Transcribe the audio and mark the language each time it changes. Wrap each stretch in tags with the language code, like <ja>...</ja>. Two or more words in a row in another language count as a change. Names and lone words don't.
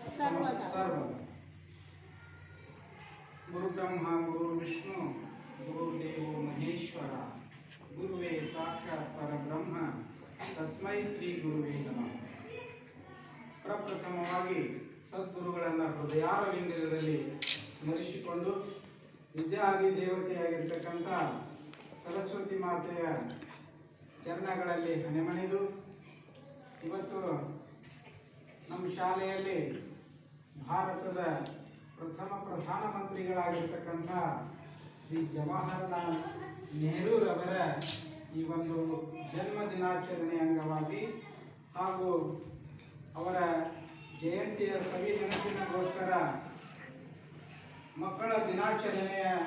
<sa>सर्वदा गुरु ब्रह्मा गुरु विष्णु गुरुदेव महेश्वर गुरुवे साक्षात् परब्रह्म तस्मै ಶ್ರೀ ಗುರುವೇ ನಮಃ.</sa> <kn>ಪ್ರಪ್ರಥಮವಾಗಿ ಸದ್ಗುರುಗಳನ್ನು ಹೃದಯಾರವಿಂದದಲ್ಲಿ ಸ್ಮರಿಸಿಕೊಂಡು ವಿದ್ಯಾದಿ ದೇವತೆಯಾಗಿರ್ತಕ್ಕಂಥ ಸರಸ್ವತಿ ಮಾತೆಯ ಚರಣಗಳಲ್ಲಿ ಹಣೆಮಣಿದು ಇವತ್ತು ನಮ್ಮ ಶಾಲೆಯಲ್ಲಿ ಭಾರತದ ಪ್ರಥಮ ಪ್ರಧಾನಮಂತ್ರಿಗಳಾಗಿರ್ತಕ್ಕಂಥ ಶ್ರೀ ಜವಾಹರಲಾಲ್ ನೆಹರೂರವರ ಈ ಒಂದು ಜನ್ಮ ದಿನಾಚರಣೆ ಅಂಗವಾಗಿ ಹಾಗೂ ಅವರ ಜಯಂತಿಯ ಸವಿ ನೆನಪಿನಗೋಸ್ಕರ ಮಕ್ಕಳ ದಿನಾಚರಣೆಯ</kn>